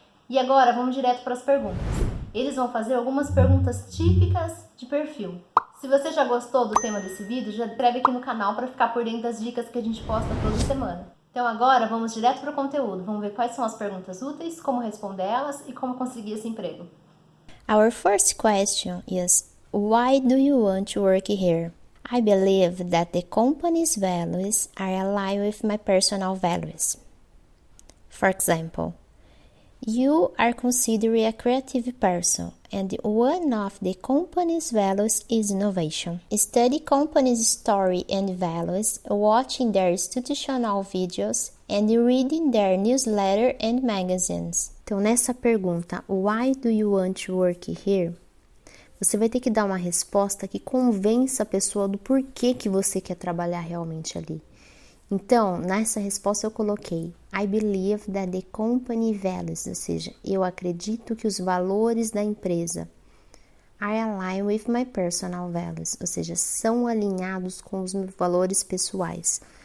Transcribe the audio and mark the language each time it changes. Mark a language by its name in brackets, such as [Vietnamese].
[Portuguese] E agora, vamos direto para as perguntas. Eles vão fazer algumas perguntas típicas de perfil. Se você já gostou do tema desse vídeo, já inscreve aqui no canal para ficar por dentro das dicas que a gente posta toda semana. Então agora vamos direto para o conteúdo. Vamos ver quais são as perguntas úteis, como responder elas e como conseguir esse emprego. [English] Our first question is, why do you want to work here? I believe that the company's values are aligned with my personal values. For example, you are considered a creative person, and one of the company's values is innovation. Study company's story and values, watching their institutional videos, and reading their newsletter and magazines. [Portuguese] Então, nessa pergunta, [English] why do you want to work here? [Portuguese] Você vai ter que dar uma resposta que convença a pessoa do porquê que você quer trabalhar realmente ali. Então, nessa resposta eu coloquei [English] I believe that the company values, [Portuguese] ou seja, eu acredito que os valores da empresa [English] are aligned with my personal values, [Portuguese] ou seja, são alinhados com os meus valores pessoais.